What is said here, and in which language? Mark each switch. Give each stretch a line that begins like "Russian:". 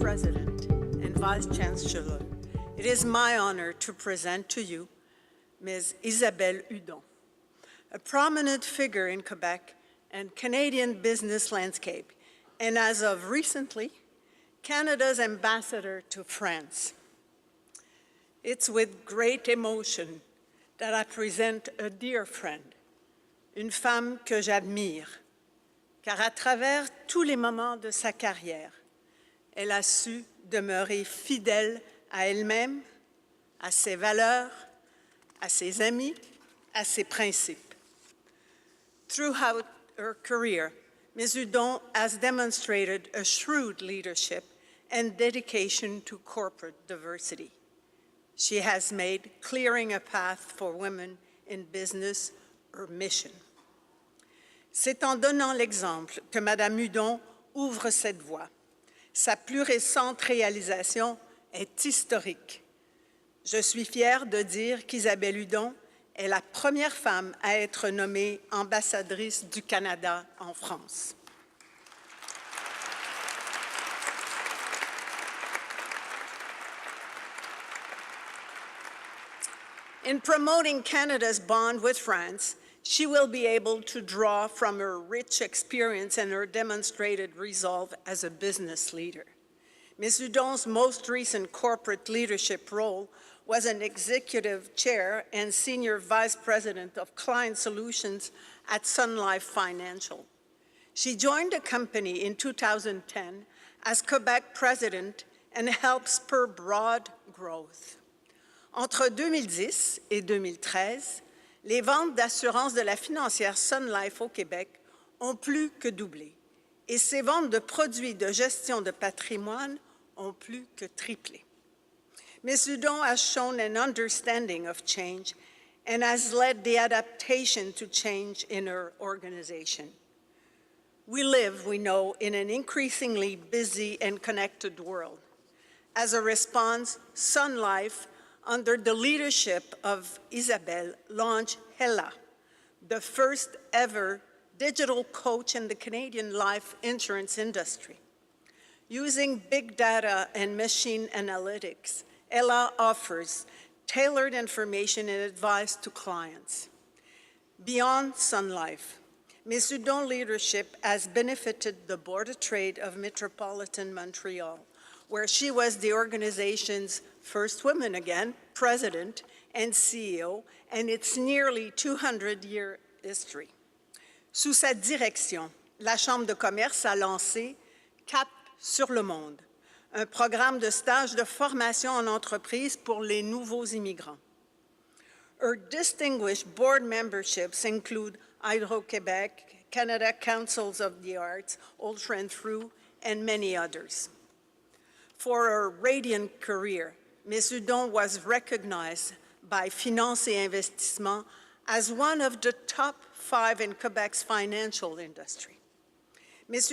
English: President and Vice Chancellor, it is my honor to present to you Ms. Isabelle Hudon, a prominent figure in Quebec and Canadian business landscape, and as of recently, Canada's ambassador to France. It's with great emotion that I present a dear friend,
French: une femme que j'admire, car à travers tous les moments de sa carrière, elle a su demeurer fidèle à elle-même, à ses valeurs, à ses amis, à ses principes.
English: Throughout her career, Ms. Hudon has demonstrated a shrewd leadership and dedication to corporate diversity. She has made clearing a path for women in business her mission.
French: C'est en donnant l'exemple que Mme Hudon ouvre cette voie. Sa plus récente réalisation est historique. Je suis fière de dire qu'Isabelle Hudon est la première femme à être nommée ambassadrice du Canada en France.
English: In promoting Canada's bond with France, she will be able to draw from her rich experience and her demonstrated resolve as a business leader. Ms. Hudon's most recent corporate leadership role was an executive chair and senior vice president of client solutions at Sun Life Financial. She joined the company in 2010 as Quebec president and helped spur broad growth.
French: Entre 2010 et 2013, les ventes d'assurance de la financière Sun Life au Québec ont plus que doublé et ses ventes de produits de gestion de patrimoine ont plus que triplé.
English: Ms. Hudon has shown an understanding of change and has led the adaptation to change in her organization. We live, we know, in an increasingly busy and connected world. As a response, Sun Life, under the leadership of Isabelle, launched Hella, the first ever digital coach in the Canadian life insurance industry. Using big data and machine analytics, Hella offers tailored information and advice to clients. Beyond Sun Life, Ms. Hudon's leadership has benefited the Board of Trade of Metropolitan Montreal, where she was the organization's first woman again, president and CEO, and its nearly 200-year history.
French: Sous sa direction, la Chambre de commerce a lancé Cap sur le monde, un programme de stage de formation en entreprise pour les nouveaux immigrants.
English: Her distinguished board memberships include Hydro-Québec, Canada Councils of the Arts, Ultra and Through, and many others. For her radiant career, Ms. Hudon was recognized by Finance et Investissement as one of the top 5 in Quebec's financial industry. Ms.